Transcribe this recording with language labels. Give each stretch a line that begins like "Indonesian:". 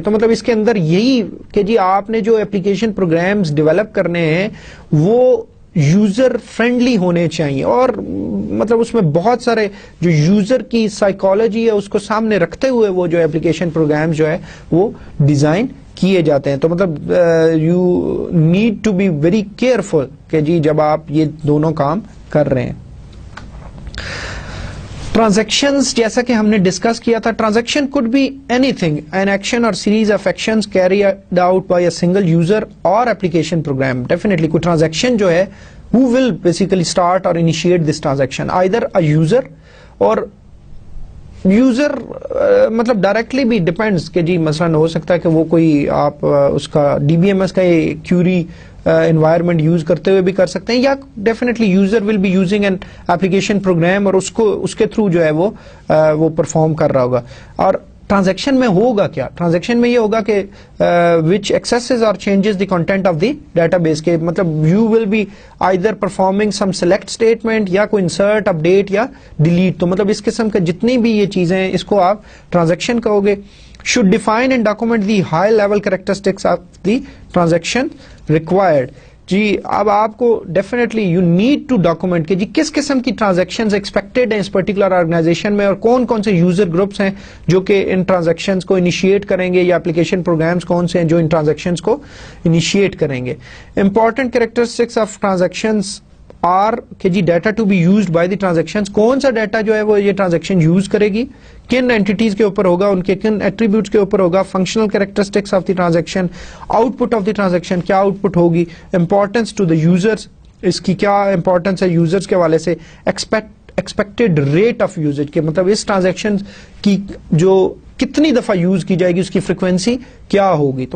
Urdu: تو مطلب اس کے اندر یہی کہ جی آپ نے جو اپلیکیشن پروگرامز ڈیولپ کرنے ہیں وہ یوزر فرینڈلی ہونے چاہیے اور مطلب اس میں بہت سارے جو یوزر کی سائیکالوجی ہے اس کو سامنے رکھتے ہوئے وہ جو اپلیکیشن پروگرام جو ہے وہ ڈیزائن کیے جاتے ہیں. تو مطلب
English: you need to be very careful
Urdu: کہ جی جب آپ یہ دونوں کام کر رہے ہیں.
English: transactions
Urdu: جیسا کہ ہم نے ڈسکس کیا تھا,
English: Transaction could be anything, an action or series of actions carried out by a single user or application program.
Urdu: Definitely کوئی ٹرانزیکشن جو ہے
English: who will basically start or initiate this transaction, either a user or
Urdu: user مطلب directly بھی depends کہ جی مثلاً ہو سکتا ہے کہ وہ کوئی آپ اس کا ڈی بی ایم ایس کا کیوری انوائرمنٹ یوز کرتے ہوئے بھی کر سکتے ہیں, یا definitely
English: user will be using an application program
Urdu: اور اس کے تھرو جو ہے وہ پرفارم کر رہا ہوگا. اور ٹرانزیکشن میں ہوگا کیا, ٹرانزیکشن میں یہ ہوگا کہ
English: which accesses اور changes the content of the database
Urdu: کے مطلب
English: you will be either performing some select statement
Urdu: یا کوئی انسرٹ اپ ڈیٹ یا ڈیلیٹ. تو مطلب اس قسم کے جتنی بھی یہ چیزیں ہیں اس کو آپ ٹرانزیکشن کہو گے.
English: should define and document the high level characteristics of the transaction required.
Urdu: جی اب آپ کو definitely
English: you need to document
Urdu: کہ جی کس قسم کی ٹرانزیکشنز ایکسپیکٹڈ ہیں اس پرٹیکولر آرگنائزیشن میں, اور کون کون سے یوزر گروپس ہیں جو کہ ان ٹرانزیکشنز کو انیشیٹ کریں گے, یا اپلیکیشن پروگرامز کون سے ہیں جو ان ٹرانزیکشنز کو انیشیٹ کریں گے.
English: important characteristics of transactions are
Urdu: کہ جی
English: data to be used by the transactions,
Urdu: کون سا ڈیٹا جو ہے وہ یہ ٹرانزیکشن یوز کرے گی, کن اینٹیز کے اوپر ہوگا, ان کے کن ایٹریبیوٹس کے اوپر ہوگا,
English: functional characteristics of the transaction, output of the transaction
Urdu: کیا آؤٹ پٹ ہوگی,
English: importance to the users
Urdu: اس کی کیا امپورٹنس ہے یوزرز کے حوالے سے,
English: expected rate of usage
Urdu: کے مطلب اس ٹرانزیکشن کی جو کتنی دفعہ یوز کی جائے گی اس کی فریکوینسی کیا ہوگی.